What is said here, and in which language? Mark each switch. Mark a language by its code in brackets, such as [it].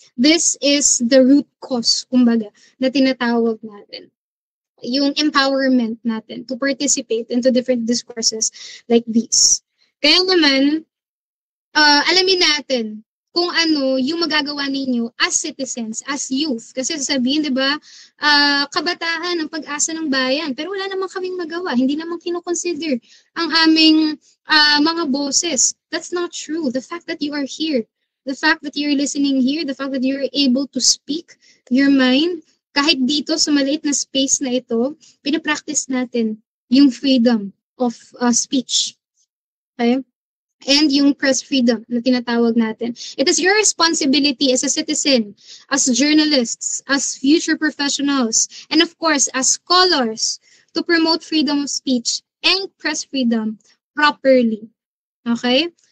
[en] This is the root cause, [tl] kumbaga, na tinatawag natin. [en] Yung empowerment natin to participate into different discourses like these. [tl] Kaya naman, alamin natin kung ano yung magagawa ninyo [en] as citizens, as youth. [tl] Kasi sasabihin, di ba, kabataan ang pag-asa ng bayan. Pero wala namang kaming magawa. Hindi naman kinoconsider ang aming mga boses. [en] That's not true. The fact that you are here, the fact that you're listening here, the fact that you're able to speak your mind, [tl] kahit dito sa maliit na space na ito, pinapractice natin yung [en] freedom of speech. Okay? And yung press freedom [tl] na tinatawag natin. [en] It is your responsibility as a citizen, as journalists, as future professionals, and of course, as scholars, to promote freedom of speech and press freedom properly. Okay?